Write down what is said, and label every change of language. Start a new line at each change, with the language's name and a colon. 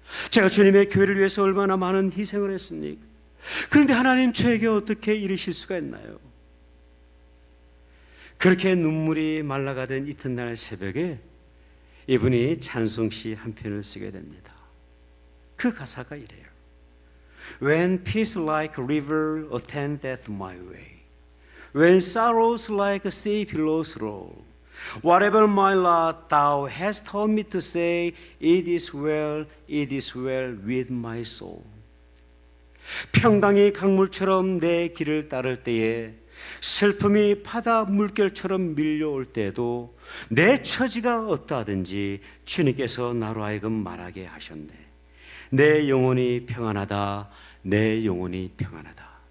Korean: 제가 주님의 교회를 위해서 얼마나 많은 희생을 했습니까? 그런데 하나님, 저에게 어떻게 이러실 수가 있나요? 그렇게 눈물이 말라가던 이튿날 새벽에 이분이 찬송시 한 편을 쓰게 됩니다. 그 가사가 이래요.
English: When peace like a river attendeth my way, when sorrows like a sea billows roll, whatever my lot thou hast taught me to say, it is well with my soul.
Korean: 평강이 강물처럼 내 길을 따를 때에, 슬픔이 바다 물결처럼 밀려올 때에도 내 처지가 어떠하든지 주님께서 나로 하여금 말하게 하셨네. 내 영혼이 평안하다, 내 영혼이 평안하다.